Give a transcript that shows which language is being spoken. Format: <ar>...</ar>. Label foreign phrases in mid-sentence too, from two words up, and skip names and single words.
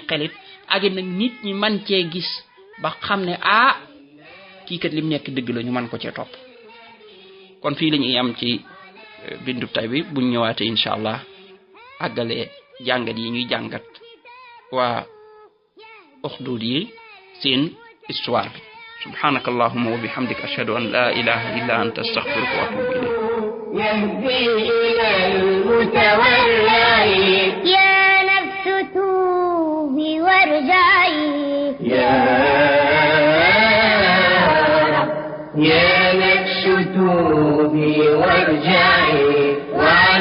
<wo>xelit ak nag nit ñi man cee gis ba xam ne kii kat lim nekk dëgg la ñu man ko cee topp kon fii la ñuy am ci bindub tay bi buñ ñëwaatee</wo> <ar>إن شاء الله</ar> <wo>àggale jàngat yi ñuy jàngat waa Ukhdud yi seen histoire bi</wo> <ar>سبحانك اللهم وبحمدك أشهد أن لا إله إلا أنت أستغفرك وأتوب إليك يهدي إلى المتولي يا نفس توبي وارجعي يا نفس توبي وارجعي وعن</ar>